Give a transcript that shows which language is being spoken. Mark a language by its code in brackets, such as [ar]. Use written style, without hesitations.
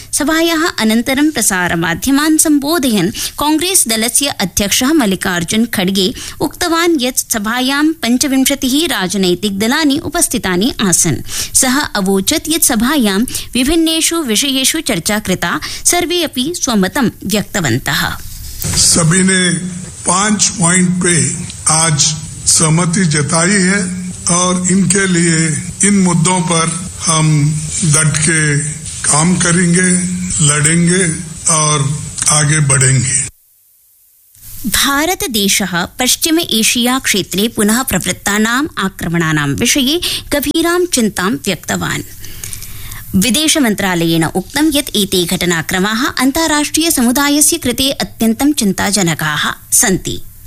[sa] सभायाः अनन्तरं प्रसारमाध्यमान् संबोधयन् कांग्रेस दलस्य अध्यक्षः मल्लिकार्जुन खड्गे उक्तवान् यत् सभायां 25 राजनैतिक दलानि उपस्थितानि आसन्। सः अवोचत् यत् सभायां विभिन्नेषु विषयेषु चर्चा कृता, सर्वे अपि स्वमतं व्यक्तवन्तः। [hi] सभी ने 5 पॉइंट पे आज सहमति जताई है और इनके लिए इन मुद्दों पर हम डट के काम करेंगे, लड़ेंगे और आगे बढ़ेंगे। [sa] भारत देशः पश्चिम एशिया क्षेत्रे पुनः प्रवृत्तानाम् आक्रमणानां विषये गभीरां चिन्तां व्यक्तवान्। विदेश मन्त्रालयेन उक्तं यत् एते घटनाक्रमाः अन्ताराष्ट्रिय समुदायस्य कृते अत्यन्तं चिन्ताजनकाः सन्ति।